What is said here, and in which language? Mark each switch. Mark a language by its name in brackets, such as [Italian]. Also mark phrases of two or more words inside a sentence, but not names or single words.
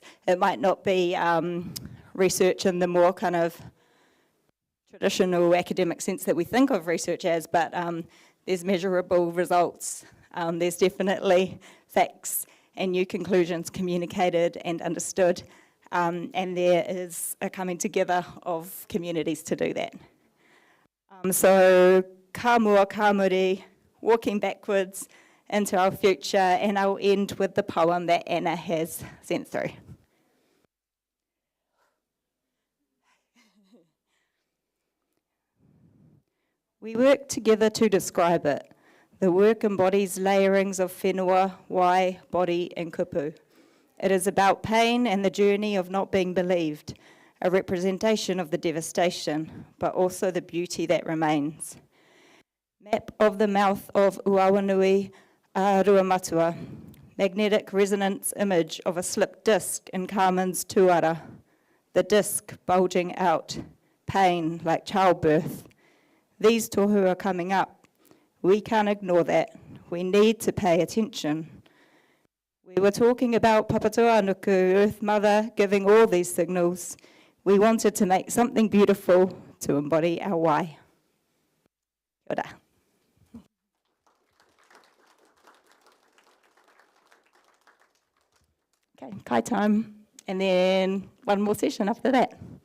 [English] It might not be research in the more kind of traditional academic sense that we think of research as, but there's measurable results. There's definitely facts and new conclusions communicated and understood, and there is a coming together of communities to do that. [Māori] So ka mua, ka muri, [English] walking backwards into our future, and I'll end with the poem that Anna has sent through. We work together to describe it. The work embodies layerings of [Māori] whenua, wai, [English] body and kupu. It is about pain and the journey of not being believed, a representation of the devastation, but also the beauty that remains. Map of the mouth of Uawanui a Ruamatua, magnetic resonance image of a slipped disc in Carmen's tuara, the disc bulging out, pain like childbirth. These tohu are coming up. We can't ignore that. We need to pay attention. We were talking about Papatoanuku, Earth Mother, giving all these signals. We wanted to make something beautiful to embody our wai. [Māori] Kia ora. [English] Okay, kai time, and then one more session after that.